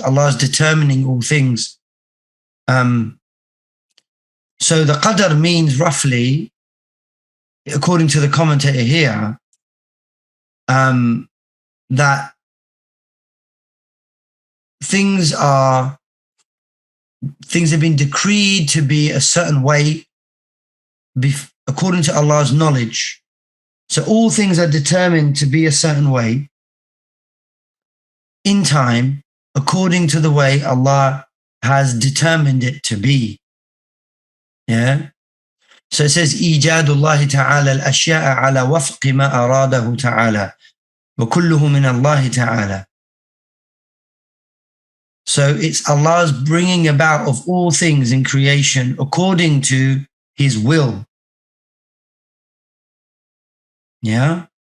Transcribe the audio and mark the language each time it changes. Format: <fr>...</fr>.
<en>Allah's determining all things. So the qadr means roughly, according to the commentator here, that things have been decreed to be a certain way according to Allah's knowledge. So all things are determined to be a certain way in time according to the way Allah has determined it to be. Yeah. So it says</en> <ar>إيجاد الله تعالى الأشياء على وفق ما أراده تعالى وكله من الله تعالى.</ar> <en>So it's Allah's bringing about of all things in creation according to His will. Yeah.</en>